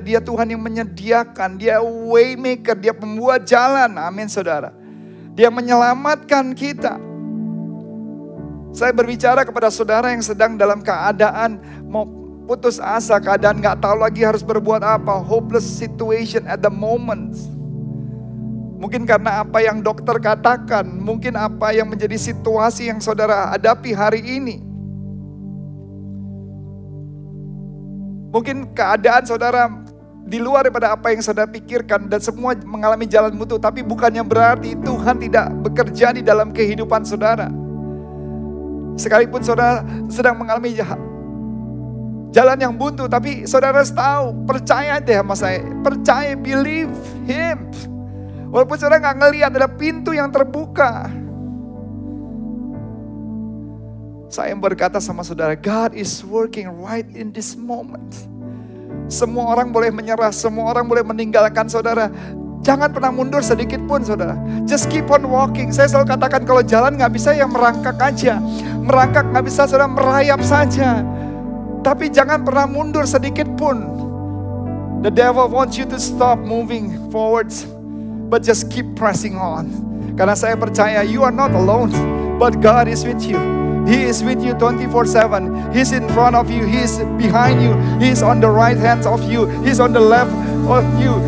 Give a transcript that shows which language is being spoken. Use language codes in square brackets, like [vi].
[id] Dia Tuhan yang menyediakan. Dia [en] way maker. [id] Dia pembuat jalan. Amin saudara. Dia menyelamatkan kita. Saya berbicara kepada saudara yang sedang dalam keadaan mau putus asa. Keadaan gak tahu lagi harus berbuat apa. [en] Hopeless situation at the moment. [id] Mungkin karena apa yang dokter katakan. Mungkin apa yang menjadi situasi yang saudara hadapi hari ini. Mungkin keadaan saudara di luar daripada apa yang saudara pikirkan. Dan semua mengalami jalan buntu. Tapi bukannya berarti Tuhan tidak bekerja di dalam kehidupan saudara. Sekalipun saudara sedang mengalami jalan yang buntu. Tapi saudara harus tahu. Percaya deh sama saya. Percaya, [en] believe Him. [id] Walaupun saudara gak ngelihat ada pintu yang terbuka. Saya berkata sama saudara, [en] God is working right in this moment. [id] Semua orang boleh menyerah, semua orang boleh meninggalkan saudara. Jangan pernah mundur sedikit pun saudara. [en] Just keep on walking. [id] Saya selalu katakan kalau jalan gak bisa ya merangkak aja. Merangkak gak bisa saudara, merayap saja. Tapi jangan pernah mundur sedikit pun. [en] The devil wants you to stop moving forwards. But just keep pressing on. [id] Karena saya percaya [en] you are not alone. But God is with you. He is with you 24/7. He's in front of you. He's behind you. He's on the right hand of you. He's on the left of you.